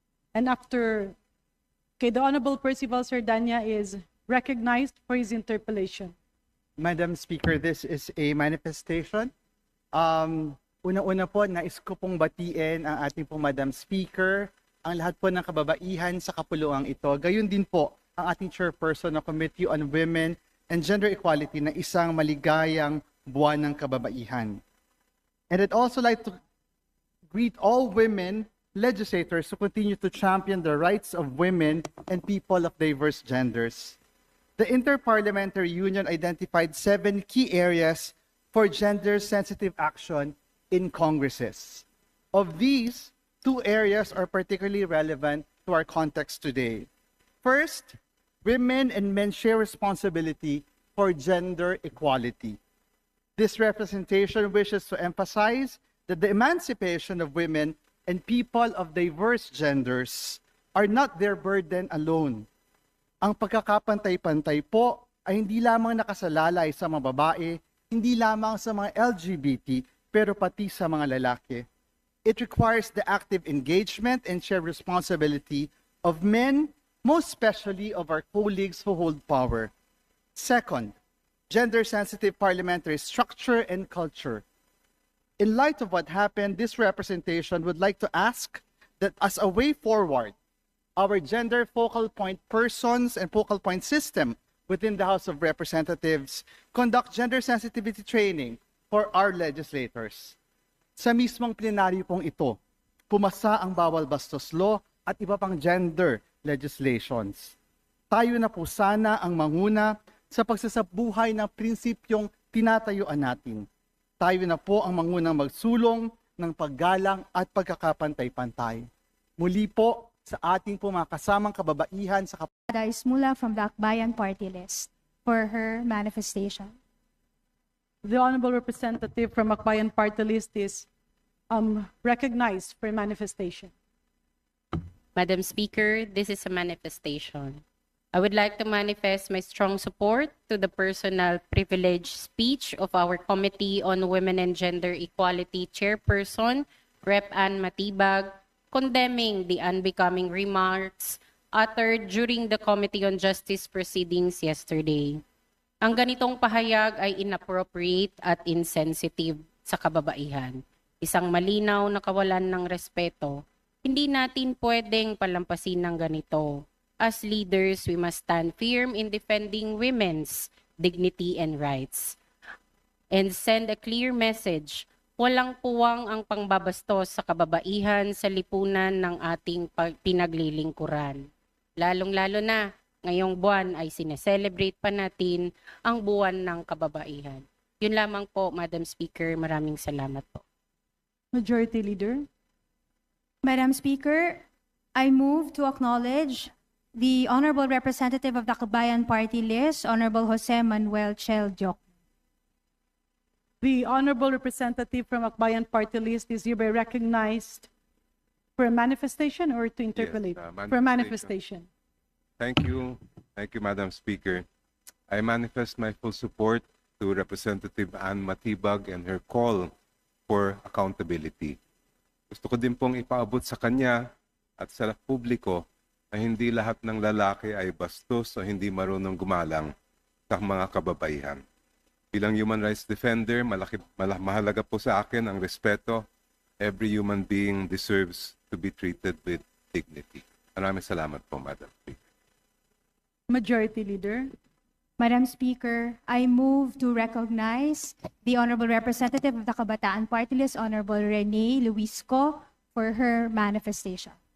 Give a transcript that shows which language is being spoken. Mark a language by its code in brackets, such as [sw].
[en] And after, okay, the Honorable Percival Sardania is recognized for his interpellation. Madam Speaker, this is a manifestation. [tl] Una-una po, nais ko pong batiin ang ating po Madam Speaker, ang lahat po ng kababaihan sa kapuluang ito. Gayun din po ang ating chairperson ng Committee on Women and Gender Equality na isang maligayang buwan ng kababaihan. [en] And I'd also like to greet all women legislators who continue to champion the rights of women and people of diverse genders. The Interparliamentary Union identified 7 key areas for gender-sensitive action in Congresses. Of these, 2 areas are particularly relevant to our context today. First, women and men share responsibility for gender equality. This representation wishes to emphasize that the emancipation of women and people of diverse genders are not their burden alone. [tl] Ang pagkakapantay-pantay po ay hindi lamang nakasalalay sa mga babae, hindi lamang sa mga LGBT, pero pati sa mga lalaki. [en] It requires the active engagement and shared responsibility of men, most especially of our colleagues who hold power. Second, gender-sensitive parliamentary structure and culture. In light of what happened, this representation would like to ask that as a way forward, our gender focal point persons and focal point system within the House of Representatives conduct gender sensitivity training for our legislators. [tl] Sa mismong plenaryo pong ito, pumasa ang bawal bastos law at iba pang gender legislations. Tayo na po sana ang manguna sa pagsasabuhay ng prinsipyong tinatayuan natin. Tayo na po ang mangunang magsulong ng paggalang at pagkakapantay-pantay. Muli po sa ating po mga kasamang kababaihan sa [en] Ada Ismula from the Akbayan Party List for her manifestation. The Honorable Representative from Akbayan Party List is recognized for manifestation. Madam Speaker, this is a manifestation. I would like to manifest my strong support to the personal privilege speech of our Committee on Women and Gender Equality Chairperson, Rep. Ann Matibag, condemning the unbecoming remarks uttered during the Committee on Justice proceedings yesterday. [tl] Ang ganitong pahayag ay inappropriate at insensitive sa kababaihan. Isang malinaw na kawalan ng respeto. Hindi natin pwedeng palampasin ng ganito. [en] As leaders, we must stand firm in defending women's dignity and rights and send a clear message. [tl] Walang puwang ang pangbabastos sa kababaihan sa lipunan ng ating pinaglilingkuran. Lalong-lalo na, ngayong buwan ay sineselebrate pa natin ang buwan ng kababaihan. Yun lamang po, Madam Speaker. Maraming salamat po. [en] Majority Leader. Madam Speaker, I move to acknowledge the Honorable Representative of the Akbayan Party List, Honorable Jose Manuel Chel Diok. The Honorable Representative from Akbayan Party List is hereby recognized for a manifestation or to interpolate? For a manifestation. Thank you, Madam Speaker. I manifest my full support to Representative Ann Matibag and her call for accountability. [tl] Gusto ko din pong ipaabot sa kanya at sa publiko na hindi lahat ng lalaki ay bastos o hindi marunong gumalang sa mga kababaihan. Bilang human rights defender, mahalaga po sa akin ang respeto. [en] Every human being deserves to be treated with dignity. [tl] Maraming salamat po, Madam Speaker. [en] Majority Leader. Madam Speaker, I move to recognize the Honorable Representative of the Kabataan Party List, Honorable Rene Luisco, for her manifestation.